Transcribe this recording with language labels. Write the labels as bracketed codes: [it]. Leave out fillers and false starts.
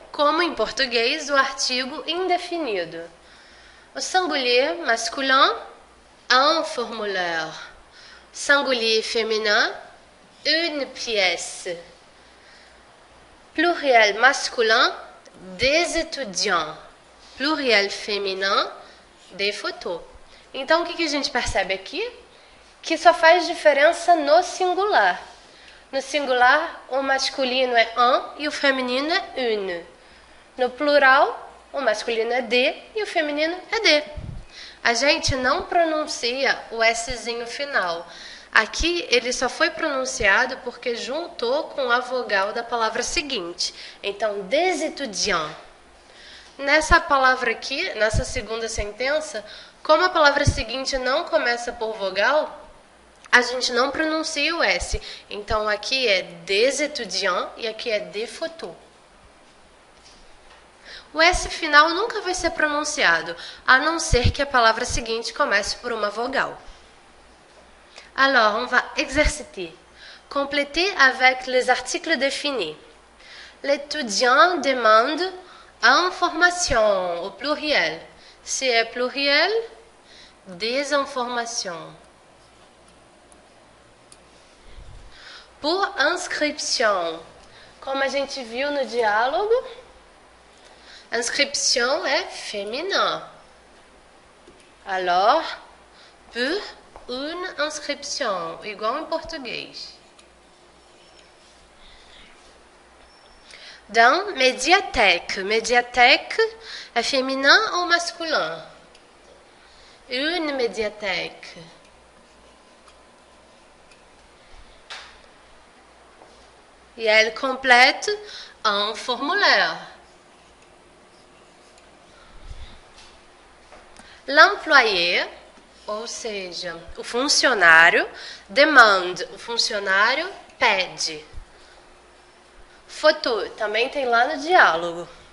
[pt] Como em português, o artigo indefinido. [fr] O singulier masculin, un formulaire. Singulier féminin, une pièce. Pluriel masculin, des étudiants. Pluriel féminin, des photos. [pt] Então, o que a gente percebe aqui? Que só faz diferença no singular. No singular, o masculino é un e o feminino é une. No plural, o masculino é de e o feminino é de. A gente não pronuncia o Szinho final. Aqui ele só foi pronunciado porque juntou com a vogal da palavra seguinte. Então, [fr] des étudiants. [pt] Nessa palavra aqui, nessa segunda sentença, como a palavra seguinte não começa por vogal, a gente não pronuncia o S. Então, aqui é [fr] des étudiants [pt] e aqui é [fr] des photos. [pt] O S final nunca vai ser pronunciado, a não ser que a palavra seguinte comece por uma vogal. [fr] Alors, on va exercer. Compléter avec les articles définis. L'étudiant demande information au pluriel. Si é pluriel, des informations. Pour inscription, [pt] como a gente viu no diálogo, inscription é féminin. [fr] Alors, pour une inscription, [pt] igual em português. [fr] Dans médiathèque. Médiathèque é féminin ou masculin? Une médiathèque. E elle complète un formulaire. [pt] L'employé, ou seja, o funcionário, demande, o funcionário pede. Photo, também tem lá no diálogo.